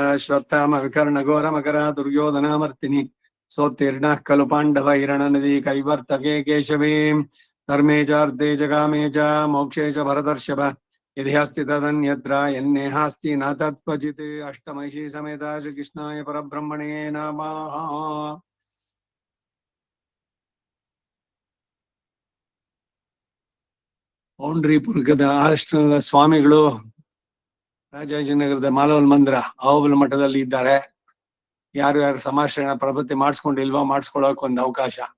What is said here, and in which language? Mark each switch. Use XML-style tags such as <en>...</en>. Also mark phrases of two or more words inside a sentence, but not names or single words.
<sa>श्वत्थाम विकर्णघोरमकरा दुर्योधनामर्तिनि सोत्तीर्णः खलु पाण्डव हिरणनदी कैवर्तके केशवीं धर्मे चार्थे जगामे च मोक्षे च भरतर्षभ यदि अस्ति तदन्यत्र यन्नेहास्ति न तत्क्वचित् अष्टमहिषी समेता श्रीकृष्णाय परब्रह्मणे नमः।</sa> <kn>ಪೌಂಡ್ರೀಪುರದ ಆಶ್ರಮದ ಸ್ವಾಮಿಗಳು ರಾಜಾಜಿನಗರದ ಮಾಲವಲ್ ಮಂದಿರ ಅಹೋಬಲ ಮಠದಲ್ಲಿ ಇದ್ದಾರೆ. ಯಾರು ಸಮಾಶ್ರಯಣ ಪ್ರಪತ್ತಿ ಮಾಡಿಸ್ಕೊಂಡಿಲ್ವೋ ಮಾಡಿಸ್ಕೊಳಕ್ ಒಂದು ಅವಕಾಶ.</kn>